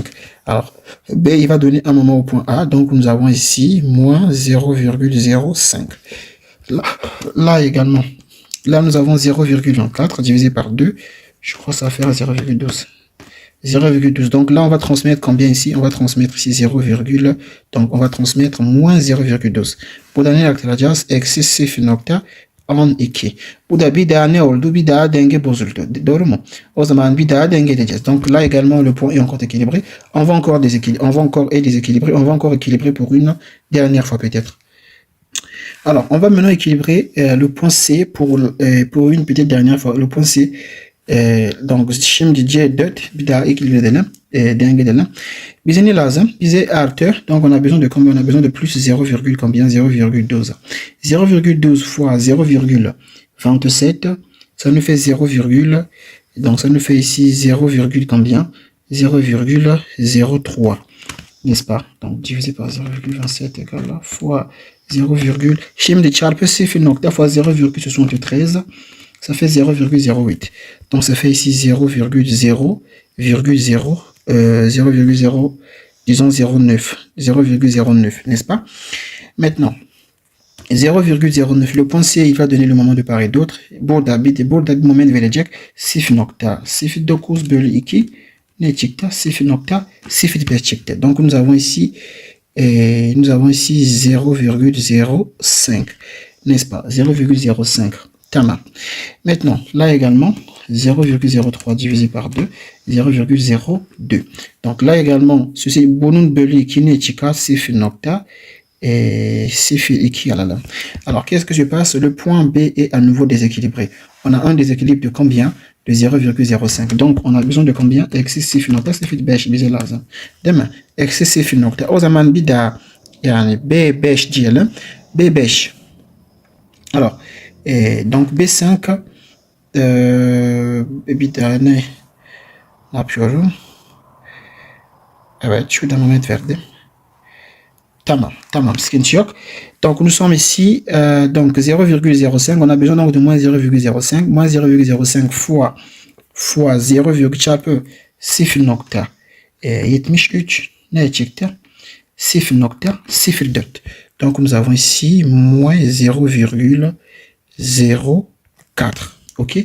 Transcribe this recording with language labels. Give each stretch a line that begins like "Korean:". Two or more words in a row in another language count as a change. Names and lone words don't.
French: Alors, B, il va donner un moment au point A. Donc, nous avons ici moins 0,05. Là également. Là, nous avons 0,24 divisé par 2. Je crois que ça va faire 0,12. 0,12. Donc là, on va transmettre combien ici? On va transmettre ici 0, donc on va transmettre moins 0,12. Pour donner
Turkish: l'actelacağız, eksi 0.12. Bu da bir daha ne oldu? Bir daha denge bozuldu. Doğru mu? O zaman bir daha denge edeceğiz.
French: Donc là également, le point est encore équilibré. On va encore déséquilibrer. On va encore déséquilibrer. On va encore équilibrer pour une dernière fois peut-être. Alors, on va maintenant équilibrer le point C pour une petite dernière fois. Le point C donc
Turkish: şimdi C4 bir daha ekliyor edelim. Denge edelim. Bize ne lazım? Bize artır.
French: Donc on a besoin de combien? On a besoin de plus 0, combien? 0,12. 0,12 fois 0,27, ça nous fait 0, donc ça nous fait ici 0, combien? 0,03. N'est-ce pas? Donc divisé par 0,27 égale fois 0,
Turkish: şimdi çarpı
French: 0 fois 0,73, ça fait 0,08. Donc ça fait ici 0,0, 0,0, disons 0,9, 0,09, n'est-ce pas? Maintenant, 0,09, le point C, il va donner le moment de part et d'autre.
Turkish: Burada moment verecek 0,09 bölü 2 ne çıktı? 0,05 çıktı.
French: Donc nous avons ici 0,05, n'est-ce pas?
Turkish: 0,05. Tamam.
French: Maintenant, là également, 0,03 divisé par 2, 0,02. Donc là également, ceci,
Turkish: bunun bölü 2 ne çıkar? 0,02 alalım.
French: Alors, qu'est-ce que je passe? Le point B est à nouveau déséquilibré. On a un déséquilibre de combien? De 0,05. Donc, on a besoin de combien?
Turkish: Eksi 0,05 bize lazım. Değil mi? Eksi 0. O zaman bir daha yani B5 diyelim. B5.
French: Alors, donc
Turkish: B5 bir daha ne yapıyorum? Evet, şurada moment verdim. Tamam, sıkıntı yok.
French: Donc nous sommes ici, donc 0,05, on a besoin donc de moins 0,05, moins 0,05 fois 0,
Turkish: çarpı 0,73 ne çıktı? 0,04.
French: Donc nous avons ici moins 0,04, ok?